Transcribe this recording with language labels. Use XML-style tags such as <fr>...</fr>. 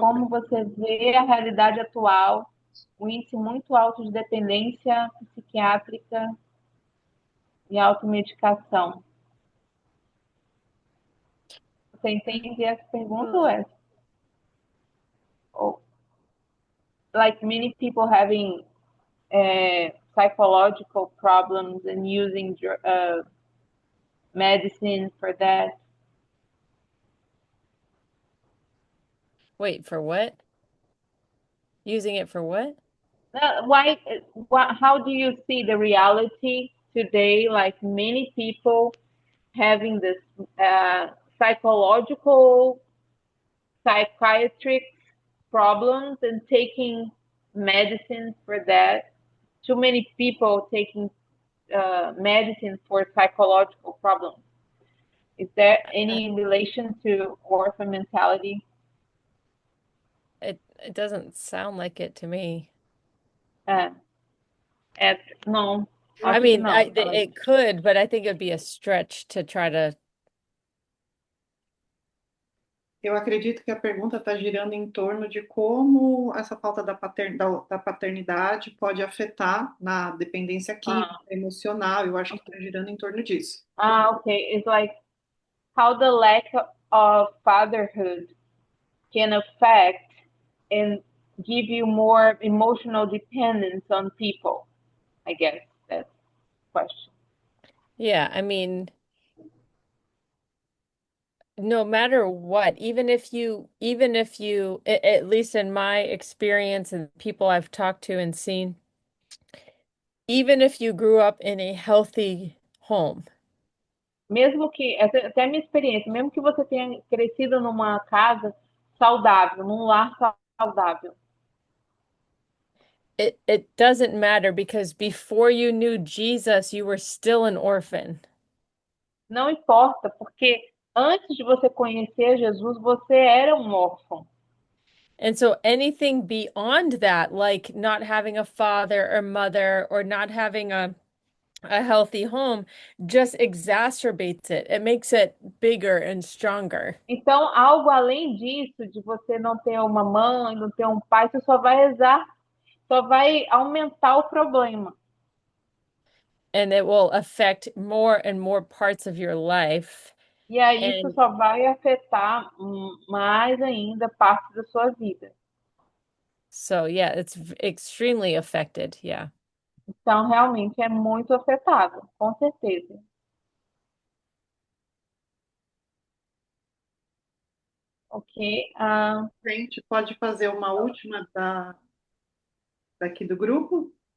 <pt>Como você vê a realidade atual, o índice muito alto de dependência psiquiátrica e automedicação. Você entende essa pergunta, Hmm. Wes?</pt> <en>Like many people having psychological problems and using medicine for that. Wait, for what? Using it for what? Why? How do you see the reality today? Like many people having this psychological, psychiatric problems and taking medicine for that. Too many people taking medicine for psychological problems. Is there Uh, any relation to orphan mentality? it doesn't sound like it to me.</en> <pt>Uh, não,</pt> <en>I</en> <pt>acho que</pt> <en>mean,</en> <pt>não.</pt> <en>it could, but I think it would be a stretch to try to</en> <pt>Eu acredito que a pergunta está girando em torno de como essa falta da paternidade pode afetar na dependência química, Ah, emocional. Eu acho que está</pt> <en>okay.</en> <pt>girando em torno disso.</pt> <en>Okay. It's like how the lack of fatherhood can affect and give you more emotional dependence on people. I guess that's the question. Yeah, I mean, no matter what, even if you, at least in my experience and people I've talked to and seen, even if you grew up in a healthy home,</en> <pt>Mesmo que, até a minha experiência, mesmo que você tenha crescido numa casa saudável, num lar saudável,</pt> <en>it doesn't matter because before you knew Jesus, you were still an orphan.</en> <pt>não importa, porque antes de você conhecer Jesus, você era um órfão.</pt> <en>And so anything beyond that, like not having a father or mother or not having a healthy home, just exacerbates it. It makes it bigger and stronger.</en> <pt>Então, algo além disso, de você não ter uma mãe, não ter um pai, isso só vai aumentar o problema.</pt> <en>And it will affect more and more parts of your life.</en> <pt>E aí isso</pt> <en>And</en> <pt>só vai afetar mais ainda parte da sua vida.</pt> <en>so, yeah, it's extremely affected. Yeah.</en> <pt>Então, realmente é muito afetado, com certeza. Ok. A gente pode fazer uma última daqui do grupo?</pt>